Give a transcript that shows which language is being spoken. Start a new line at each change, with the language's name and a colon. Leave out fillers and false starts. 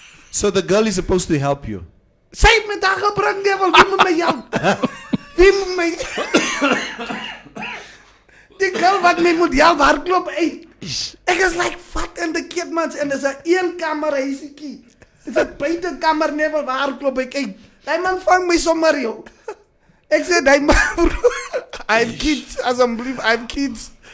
English: So the girl is supposed to help you.
Afrikaans: Sy het met haar gebring, Neville, wie moet my help? Wie moet my... Die girl wat my moet help, hardloop uit. Ek is like, wat in die keetmans, en dis 'n eenkamer huisiekie. Dis 'n buitekamer, Neville, waar hardloop ek uit. Die man vang my sommer, joh. Ek sê, die man,
English: bro, I have kids, as I'm believe, I have kids.